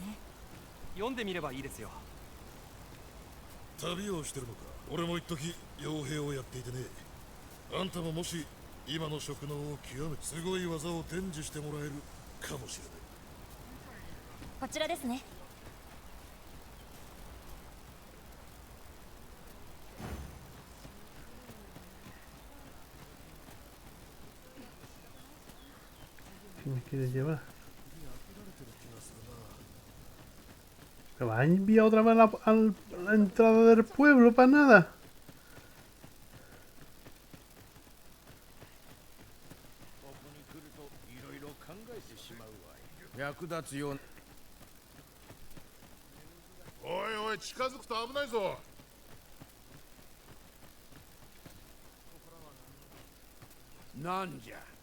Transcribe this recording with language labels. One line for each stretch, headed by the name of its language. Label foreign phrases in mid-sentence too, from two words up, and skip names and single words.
Japanese: 読んでみればいいですよ。旅をしてるのか。俺も一時傭兵をやっていてね。あんたももし今の職能を極めすごい技を伝授してもらえるかもしれない。こちらですね。
Spanish: ¿Qué me quieres llevar? ¿Me vas a enviar otra vez a la entrada del pueblo para nada?
Japanese: Oi, oi, 近づくと危ないぞ。なんじゃ。